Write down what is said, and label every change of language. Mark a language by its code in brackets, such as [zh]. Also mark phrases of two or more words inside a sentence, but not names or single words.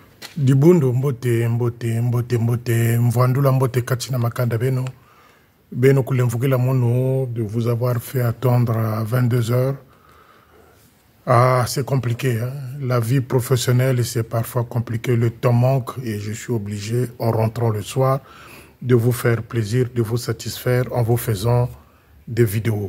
[kg] Dibundo mbote mvandula mbote katina makanda beno kulemvukila mono [fr] de vous avoir fait attendre à 22 heures. Ah, c'est compliqué, hein? La vie professionnelle, c'est parfois compliqué. Le temps manque et je suis obligé, en rentrant le soir, de vous faire plaisir, de vous satisfaire en vous faisant des vidéos.